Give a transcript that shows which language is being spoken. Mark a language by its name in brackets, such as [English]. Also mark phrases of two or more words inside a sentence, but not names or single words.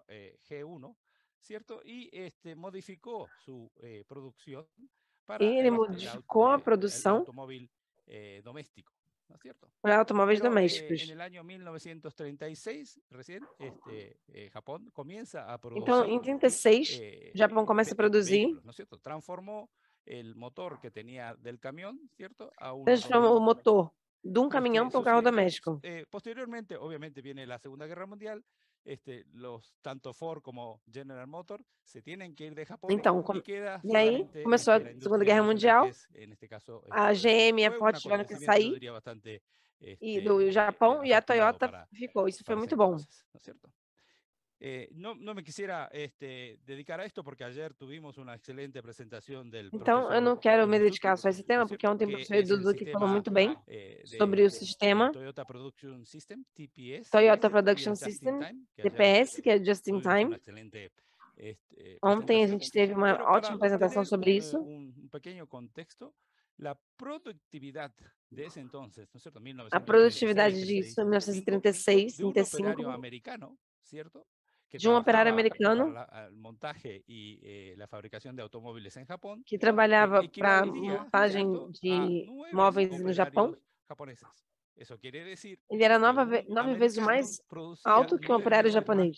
[Portuguese] E ele modificou a produção para automóveis domésticos. Então, em 1936, o Japão começa a produzir. Transformou o motor de um caminhão para um carro doméstico. [Spanish] Posteriormente, obviamente, viene la Segunda Guerra Mundial. Tanto Ford como General Motors se tienen que ir de Japón. [Portuguese] Então, e aí começou a Segunda Guerra Mundial. A GM e a Ford tiveram que sair do Japão e a Toyota ficou. Isso foi muito bom. [Spanish] No me quisiera dedicar a esto porque ayer tuvimos una excelente presentación del [Portuguese] Então, eu não quero me dedicar só a esse tema, porque ontem o professor Ibusuki que falou muito bem sobre o sistema Toyota Production System, TPS, TPS, que é Just in Time. Ontem a gente teve uma ótima apresentação sobre isso. Pequeno contexto. A produtividade desse [Spanish] entonces, ¿no es cierto? [Portuguese] A produtividade disso, em 1936, 35, de um operário americano que trabalhava para montagem de móveis no Japão. Ele era 9 vezes mais alto que um operário japonês.